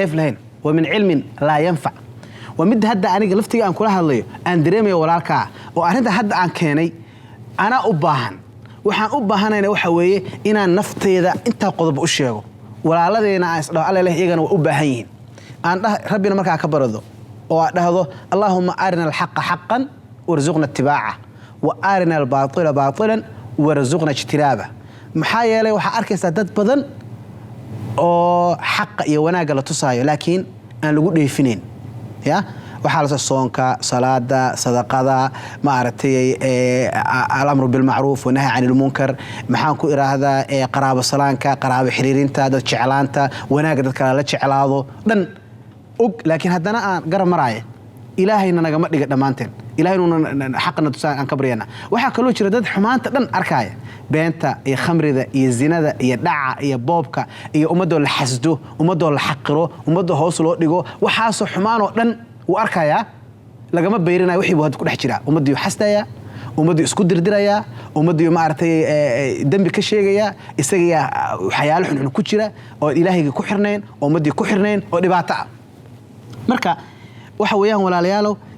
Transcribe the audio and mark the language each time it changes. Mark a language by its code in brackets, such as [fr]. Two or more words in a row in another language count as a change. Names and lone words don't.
[so] dheef lahayn [ar] و من علم لا ينفع [so] wa mid hadda aniga laftiga aan kula hadlayo aan dareemayo walaalka oo arinta hadda aan keenay ana u baahan waxaan u baahanayna waxa weeye inaan nafteyda inta qodob u sheego walaaladeena aan isdhaw alle iyagana u baahan yihiin aan rabbina markaa ka barado oo aan dhahdo [ar] اللهم أرنا الحق حقا وارزقنا اتباعه وأرنا الباطل باطلا وارزقنا اجتنابه [so] maxaa yeelay waxa arkaysaa dad badan oo xaqa iyo wanaagga la tusaayo laakiin aan lagu dheefinayn ya waxaa la soonka salaada sadaqada ma aragtay [ar] الأمر بالمعروف و نهي عن المنكر [so] maxaan ku iraahdaa qaraabo salaanka qaraabo xiriirinta dad jeclaanta wanaagga dadka la jeclaado dhan og laakiin haddana aan garab maraayo ilaahayna nagama dhiga dhamaanteen ilaahayna xaqna tusaan aan ka baryana waxa kale oo jira dad xumaanta dhan arkaya beenta iyo khamrida iyo zinada iyo dhaca iyo boobka iyo ummadoo la xasdo ummadoo la xaqiro ummadoo hoos loo dhigo waxaas xumaan oo dhan uu arkaya lagama beyrinayo wixii buu ku dhex jira ummadii xastaya ummadii isku dirdiraya ummadii ma aragtay dambi ka sheegaya isaga waxyaalo xun ku jira oo ilaahayga ku xirneen ummadii ku xirneen oo dhibaato ah marka waxa weeyaan walaalayaalow